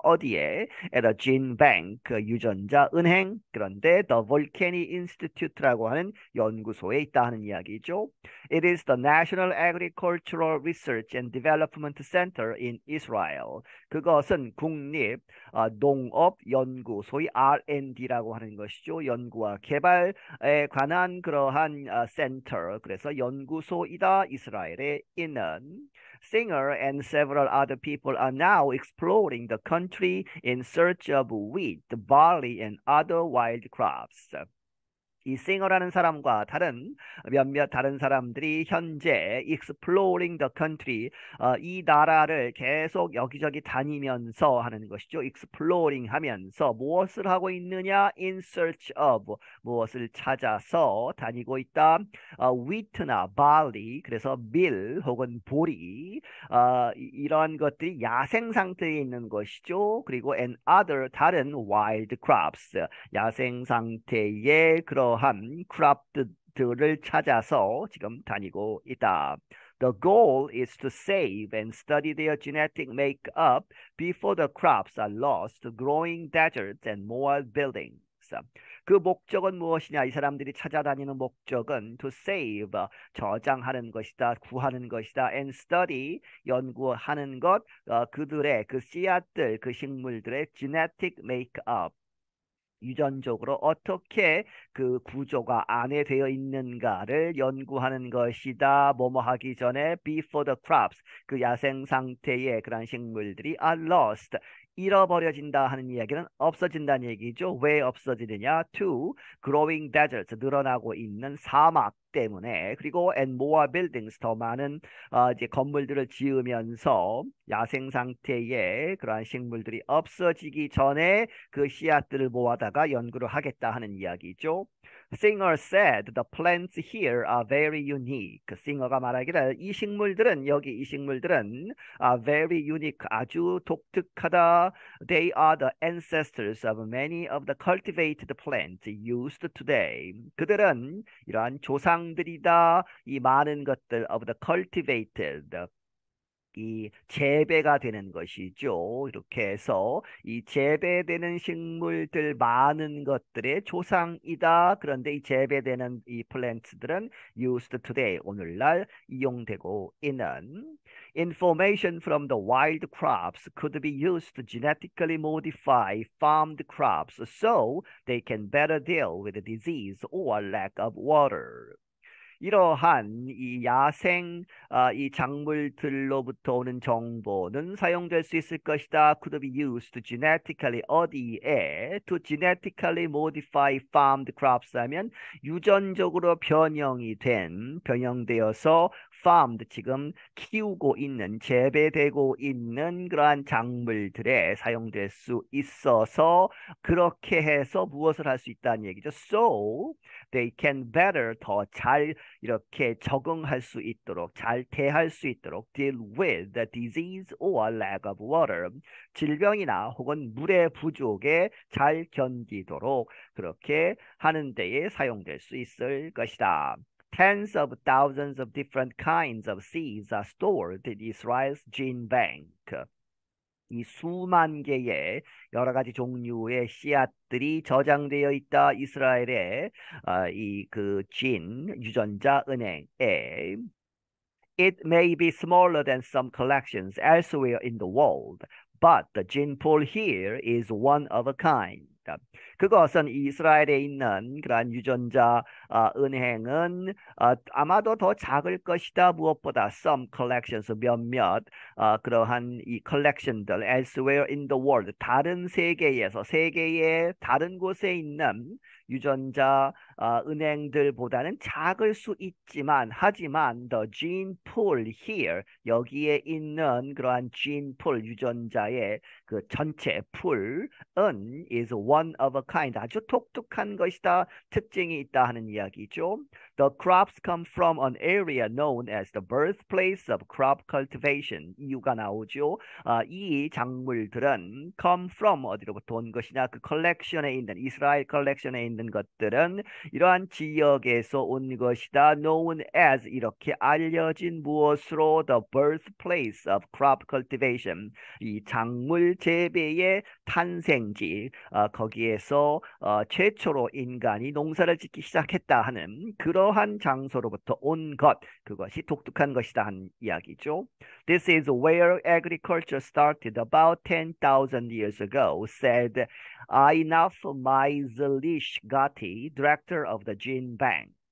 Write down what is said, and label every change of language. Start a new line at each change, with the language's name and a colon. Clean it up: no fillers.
Korean: 어디에?
English: at a gene bank,
Korean: 유전자 은행, 그런데
English: the Volcanic Institute
Korean: 라고 하는 연구소에 있다 하는 이야기죠.
English: It is the National Agricultural Research and Development Center in Israel.
Korean: 그것은 국립 농업 연구, 소위 R&D라고 하는 것이죠. 연구와 개발에 관한 그러한 센터, 그래서 연구소이다. 이스라엘에 있는.
English: Singer and several other people are now exploring the country in search of wheat, barley, and other wild crops.
Korean: 이 싱어라는 사람과 몇몇 다른 사람들이 현재
English: exploring the country,
Korean: 이 나라를 계속 여기저기 다니면서 하는 것이죠. exploring 하면서 무엇을 하고 있느냐?
English: in search of,
Korean: 무엇을 찾아서 다니고 있다. wheat나 barley, 그래서 밀 혹은 보리, 이러한 것들이 야생 상태에 있는 것이죠. 그리고
English: and other,
Korean: 다른
English: wild crops,
Korean: 야생 상태의 그러한 크롭들을 찾아서 지금 다니고 있다.
English: The goal is to save and study their genetic makeup before the crops are lost to growing deserts and more buildings.
Korean: 그 목적은 무엇이냐? 이 사람들이 찾아다니는 목적은
English: to save,
Korean: 저장하는 것이다, 구하는 것이다,
English: and study,
Korean: 연구하는 것, 그들의 그 씨앗들, 그 식물들의
English: genetic makeup,
Korean: 유전적으로 어떻게 그 구조가 안에 되어 있는가를 연구하는 것이다. 뭐뭐 하기 전에
English: before the crops,
Korean: 그 야생 상태의 그런 식물들이
English: are lost,
Korean: 잃어버려진다 하는 이야기는 없어진다는 얘기죠. 왜 없어지느냐?
English: To growing deserts,
Korean: 늘어나고 있는 사막 때문에. 그리고
English: and more buildings,
Korean: 더 많은 이제 건물들을 지으면서 야생 상태의 그러한 식물들이 없어지기 전에 그 씨앗들을 모아다가 연구를 하겠다 하는 이야기죠.
English: Singer said the plants here are very unique.
Korean: 싱어가 말하기를 이 식물들은, 여기 이 식물들은
English: are very unique,
Korean: 아주 독특하다.
English: They are the ancestors of many of the cultivated plants used today.
Korean: 그들은 이러한 조상들이다. 이 많은 것들
English: of the cultivated,
Korean: 이 재배가 되는 것이죠. 이렇게 해서 이 재배되는 식물들 많은 것들의 조상이다. 그런데 이 재배되는 이 플랜트들은
English: used today,
Korean: 오늘날 이용되고 있는.
English: Information from the wild crops could be used to genetically modify farmed crops so they can better deal with disease or lack of water.
Korean: 이러한 이 야생 이 작물들로부터 오는 정보는 사용될 수 있을 것이다.
English: Could be used to genetically,
Korean: 어디에
English: to genetically modify farmed crops
Korean: 하면 유전적으로 변형되어서 farmed, 지금 키우고 있는, 재배되고 있는 그러한 작물들에 사용될 수 있어서 그렇게 해서 무엇을 할 수 있다는 얘기죠.
English: So they can better,
Korean: 더 잘 이렇게 적응할 수 있도록, 잘 대할 수 있도록
English: deal with the disease or lack of water,
Korean: 질병이나 혹은 물의 부족에 잘 견디도록 그렇게 하는 데에 사용될 수 있을 것이다.
English: Tens of thousands of different kinds of seeds are stored in Israel's gene bank.
Korean: 이 수만 개의 여러 가지 종류의 씨앗들이 저장되어 있다. 이스라엘의 이 그 유전자 은행에.
English: It may be smaller than some collections elsewhere in the world, but the gene pool here is one of a kind.
Korean: 그것은 이스라엘에 있는 그러한 유전자 은행은 아마도 더 작을 것이다. 무엇보다
English: some collections,
Korean: 몇몇 그러한 이 collection들
English: elsewhere in the world,
Korean: 다른 세계에서, 세계의 다른 곳에 있는 유전자 은행들보다는 작을 수 있지만, 하지만
English: the gene pool here,
Korean: 여기에 있는 그러한 gene pool, 유전자의 그 전체 풀은
English: is one of a kind,
Korean: 아주 독특한 것이다. 특징이 있다 하는 이야기죠.
English: The crops come from an area known as the birthplace of crop cultivation.
Korean: 이유가 나오죠. 이 작물들은
English: come from,
Korean: 어디로부터 온 것이냐? 그 컬렉션에 있는, 이스라엘 컬렉션에 있는 것들은 이러한 지역에서 온 것이다.
English: known as,
Korean: 이렇게 알려진 무엇으로?
English: the birthplace of crop cultivation,
Korean: 이 작물 재배의 탄생지, 거기에서 최초로 인간이 농사를 짓기 시작했다 하는 그런 그러한 장소로부터 온 것, 그것이 독특한 것이다 하는 이야기죠.
English: This is where agriculture started about 10,000 years ago, said Ainaf Maizlishgati, director of the Gene Bank.